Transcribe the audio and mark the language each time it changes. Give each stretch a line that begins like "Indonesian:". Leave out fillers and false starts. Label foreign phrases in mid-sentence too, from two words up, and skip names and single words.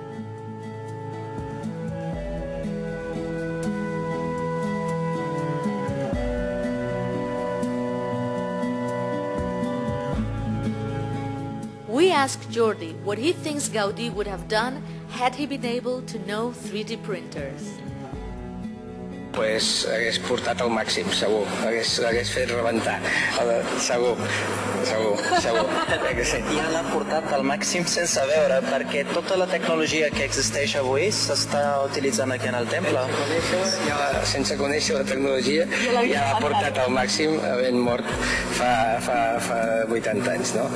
English: We asked Jordi what he thinks Gaudí would have done had he been able to know 3D printers.
Catalan: pues hagués portat al màxim, segur. Hagués fet rebentar. Segur. Ja l'ha portat al màxim sense veure, perquè tota la tecnologia que existeix avui s'està utilitzant aquí en el temple. Sense conèixer la tecnologia, ja l'ha portat al màxim, havent mort fa 80 anys, no?